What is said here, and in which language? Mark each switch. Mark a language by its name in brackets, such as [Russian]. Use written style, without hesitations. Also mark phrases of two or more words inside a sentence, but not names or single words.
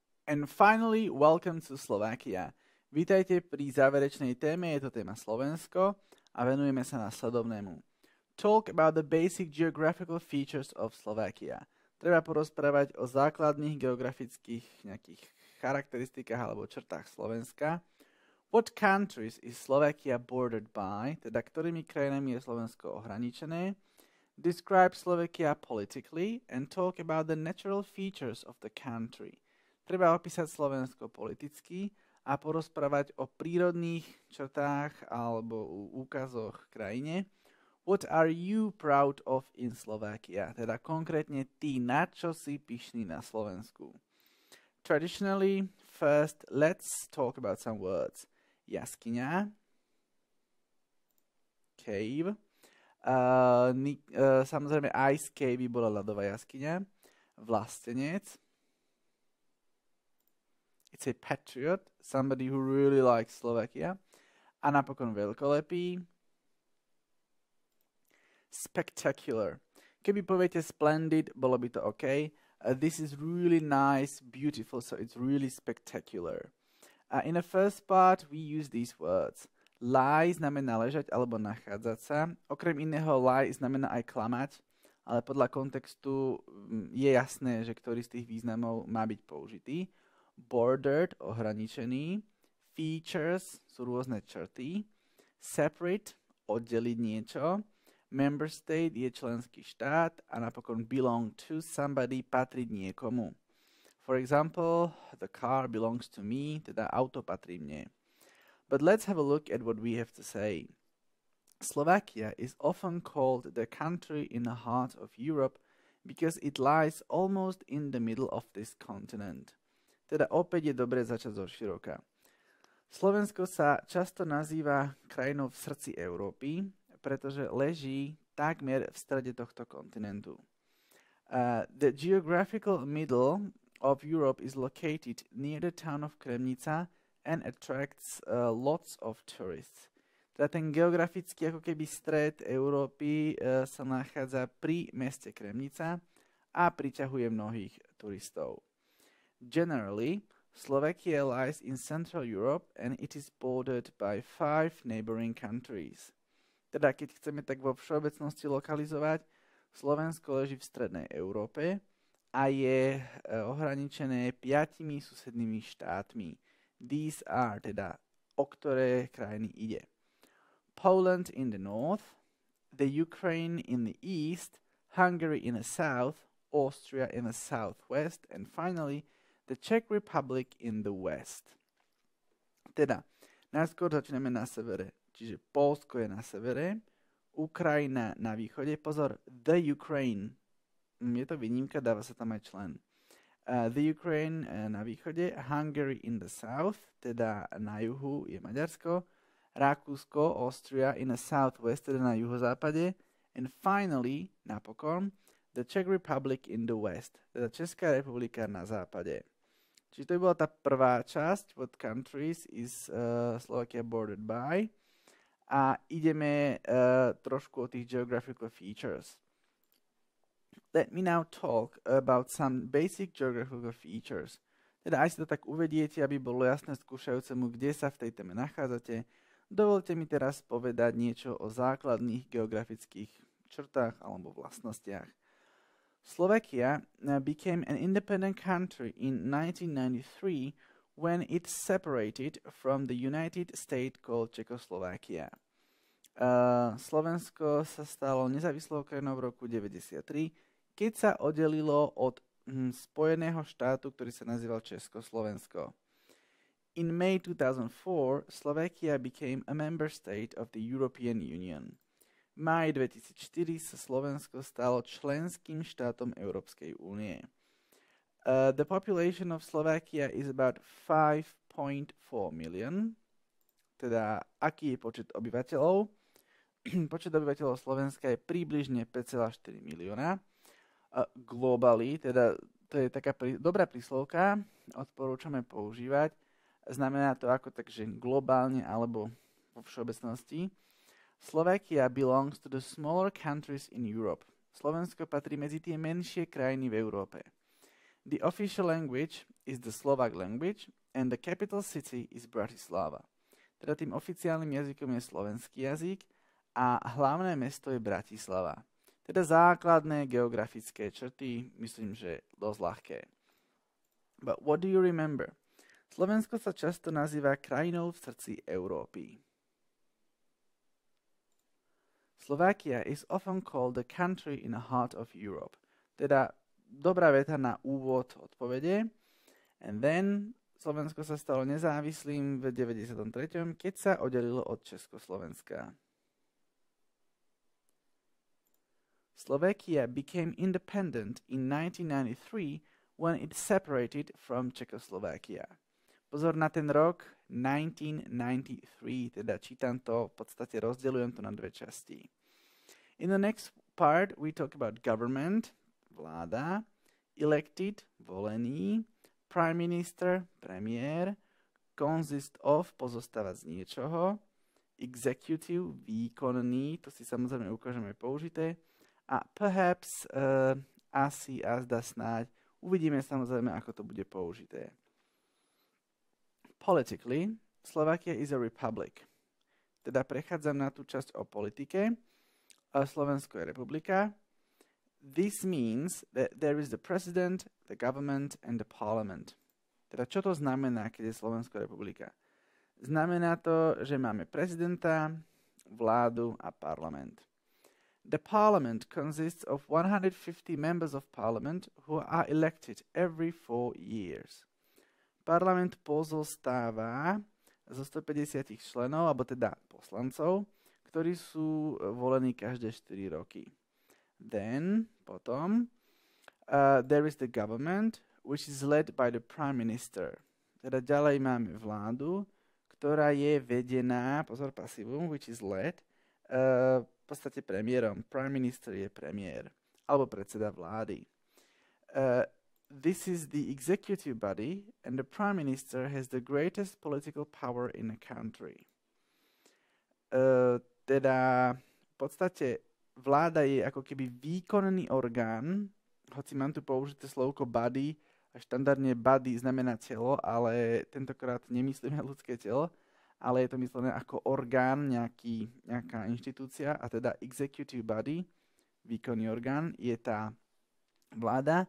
[English] And finally, welcome to Slovakia. [Slovak] Vítajte pri záverečnej téme, je to téma Slovensko a venujeme sa nasledovnému. [English] Talk about the basic geographical features of Slovakia. [Slovak] Treba porozprávať o základných geografických nejakých charakteristikách alebo črtách Slovenska. [English] What countries is Slovakia bordered by, [Slovak] teda ktorými krajinami je Slovensko ohraničené. [English] Describe Slovakia politically and talk about the natural features of the country. [Slovak] Treba opísať Slovensko politicky a porozprávať o prírodných črtách alebo úkazoch krajine. [English] What are you proud of in Slovakia? [Slovak] Teda konkrétne ty, na čo si pyšný na Slovensku. [English] Traditionally, first let's talk about some words. [Slovak] Jaskyňa, cave, samozrejme [English] ice cave [Slovak] by bola ľadová jaskyňa, vlastenec, [English] it's a patriot, somebody who really likes Slovakia, [Slovak] a napokon veľkolepý, [English] spectacular. [Slovak] Keby poviete splendid, bolo by to OK. [English] This is really nice, beautiful, so it's really spectacular. In the first part, we use these words. [Slovak] Lie znamená ležať alebo nachádzať sa. Okrem iného lie znamená aj klamať, ale podľa kontextu je jasné, že ktorý z tých významov má byť použitý. Bordered, ohraničený. Features sú rôzne črty. Separate, oddeliť niečo. [English] Member state [Slovak] je členský štát a napokon [English] belong to somebody, [Slovak] patriť niekomu. [English] For example, the car belongs to me, [Slovak] teda auto patrí mne. [English] But let's have a look at what we have to say. Slovakia is often called the country in the heart of Europe because it lies almost in the middle of this continent. [Slovak] Teda opäť je dobre začať zo široka. Slovensko sa často nazýva krajinou v srdci Európy, pretože leží takmer v strede tohto kontinentu. [English] The geographical middle of Europe is located near the town of Kremnica and attracts lots of tourists. [Slovak] Teda ten geografický ako keby stred Európy sa nachádza pri meste Kremnica a priťahuje mnohých turistov. [English] Generally, Slovakia lies in Central Europe and it is bordered by 5 neighboring countries. [Slovak] Teda keď chceme tak vo všeobecnosti lokalizovať, Slovensko leží v strednej Európe a je ohraničené 5 susednými štátmi. [English] These are [Slovak] teda, o ktoré krajiny ide. [English] Poland in the north, the Ukraine in the east, Hungary in the south, Austria in the southwest, and finally the Czech Republic in the west. [Slovak] Teda, najskôr začneme na severe, čiže Poľsko je na severe, Ukrajina na východe, pozor, [English] the Ukraine, [Slovak] je to výnimka, dáva sa tam aj člen. [English] The Ukraine [Slovak] na východe, [English] Hungary in the south, [Slovak] teda na juhu je Maďarsko, Rakúsko, [English] Austria in the southwest, [Slovak] teda na juhozápade, [English] and finally, napokon, the Czech Republic in the west, [Slovak] teda Česká republika na západe. Čiže to by bola tá prvá časť, [English] what countries is Slovakia bordered by, [Slovak] a ideme trošku o tých [English] geographical features. Let me now talk about some basic geographical features. [Slovak] Teda aj si to tak uvediete, aby bolo jasné skúšajúcemu, kde sa v tej téme nachádzate. Dovolte mi teraz povedať niečo o základných geografických črtách alebo vlastnostiach. [English] Slovakia became an independent country in 1993 when it separated from the United States called Czechoslovakia. [Slovak] Slovensko sa stalo nezávislou krajinou v roku 1993, keď sa oddelilo od spojeného štátu, ktorý sa nazýval Československo. [English] In May 2004, Slovakia became a member state of the European Union. [Slovak] V máji 2004 sa Slovensko stalo členským štátom Európskej únie. [English] The population of Slovakia is about 5.4 million. [Slovak] Teda, aký je počet obyvateľov? Počet obyvateľov Slovenska je približne 5,4 milióna. Globally, teda to je taká dobrá príslovka, odporúčame používať. Znamená to ako takže globálne alebo vo všeobecnosti. [English] Slovakia belongs to the smaller countries in Europe. [Slovak] Slovensko patrí medzi tie menšie krajiny v Európe. [English] The official language is the Slovak language and the capital city is Bratislava. [Slovak] Teda tým oficiálnym jazykom je slovenský jazyk a hlavné mesto je Bratislava. Teda základné geografické črty, myslím, že dosť ľahké. [English] But what do you remember? [Slovak] Slovensko sa často nazýva krajinou v srdci Európy. [English] Slovakia is often called the country in the heart of Europe. [Slovak] Teda dobrá veta na úvod odpovede. [English] And then [Slovak] Slovensko sa stalo nezávislým v 93., keď sa oddelilo od Československa. [English] Slovakia became independent in 1993 when it separated from Czechoslovakia. [Slovak] Pozor na ten rok 1993, teda čítam to, v podstate rozdeľujem to na dve časti. [English] In the next part we talk about government, vláda, elected, volený, prime minister, premiér, consist of, [Slovak] pozostáva z niečoho, executive, výkonný, to si samozrejme ukážeme použité, a perhaps, asi, azda, snáď, uvidíme samozrejme, ako to bude použité. [English] Politically, Slovakia is a republic. [Slovak] Teda prechádzam na tú časť o politike. Slovensko je republika. [English] This means that there is the president, the government and the parliament. [Slovak] Teda čo to znamená, keď je Slovensko republika? Znamená to, že máme prezidenta, vládu a parlament. [English] The parliament consists of 150 members of parliament who are elected every 4 years. [Slovak] Parlament pozostáva zo 150 členov, alebo teda poslancov, ktorí sú volení každé 4 roky. [English] Then, potom, there is the government, which is led by the prime minister. [Slovak] Teda ďalej máme vládu, ktorá je vedená, pozor pasívum, [English] which is led, [Slovak] v podstate premiérom. [English] Prime minister [Slovak] je premiér, alebo predseda vlády. [English] This is the executive body and the prime minister has the greatest political power in the country. [Slovak] Teda v podstate vláda je ako keby výkonný orgán, hoci mám tu použité slovko body, a štandardne body znamená telo, ale tentokrát nemyslíme ľudské telo, ale je to myslené ako orgán, nejaká inštitúcia, a teda [English] executive body, [Slovak] výkonný orgán, je tá vláda.